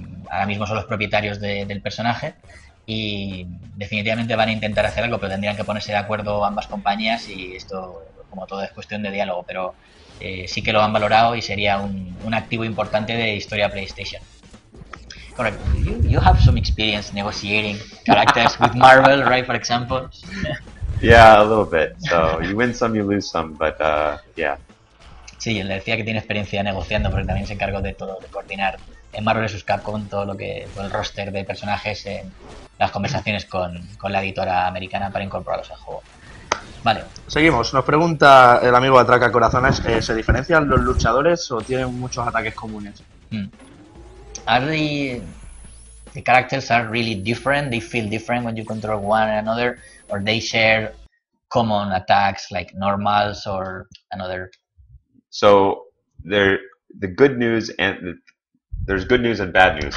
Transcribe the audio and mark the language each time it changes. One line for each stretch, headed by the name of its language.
Spanish: Ahora mismo son los propietarios del personaje y definitivamente van a intentar hacer algo, pero tendrían que ponerse de acuerdo ambas compañías y esto, como todo, es cuestión de diálogo, pero sí que lo han valorado y sería un activo importante de historia PlayStation.
English: Correct. You have some experience negotiating characters with Marvel, right, for example? Yeah, a little bit. So you win some, you lose some, but yeah.
Spanish: Sí, le decía que tiene experiencia negociando porque también se encargó de todo, de coordinar en Marvel vs. Capcom todo el roster de personajes en las conversaciones con la editora americana para incorporarlos al juego. Vale. Seguimos. Nos pregunta el amigo Atraca Corazones, ¿se diferencian los luchadores o tienen muchos ataques comunes?
English: Are the characters are really different? They feel different when you control one and another, or they share common attacks like normals or another? So the good news there's good news and bad news.